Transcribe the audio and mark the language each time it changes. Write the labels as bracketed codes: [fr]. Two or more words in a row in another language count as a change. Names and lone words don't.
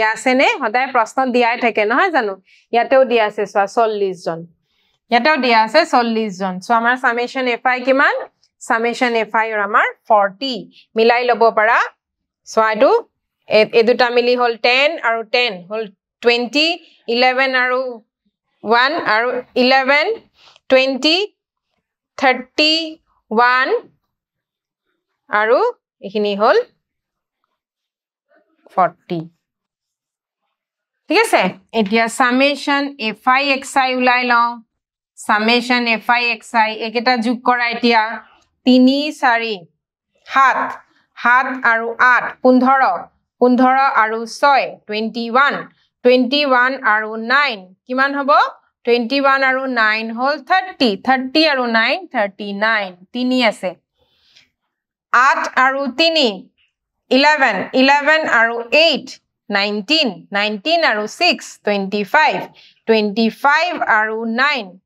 [as] আছে নে সদায় প্ৰশ্ন দিয়াই থাকে নহয় জানো ইয়াতেও দিয়া আছে 40 জন ইয়াতেও দিয়া আছে 40 জন সো আমাৰ [en] summation fi [as] কিমান [en] summation fi [as] আৰু আমাৰ 40 মিলাই লব পাৰা সো আইটো এ দুটা মিলি হল 10 আৰু 10 হল 20 11 আৰু 1 আৰু 11 20 31 আৰু এখিনি হল 40 ঠিক আছে এতিয়া [en] summation fi xi [as] উলাই লও [en] summation fi [as] xi একেটা যোগ কৰা এতিয়া 3 4 7 7 আৰু 8 15 15 আৰু 6 21 21 আৰু 9 কিমান হ'ব 21 আৰু 9 হল 30 30 আৰু 9 39 3 আছে 8 আৰু 3 11 11 আৰু 8 19 19 আৰু 6 25 25 আৰু 9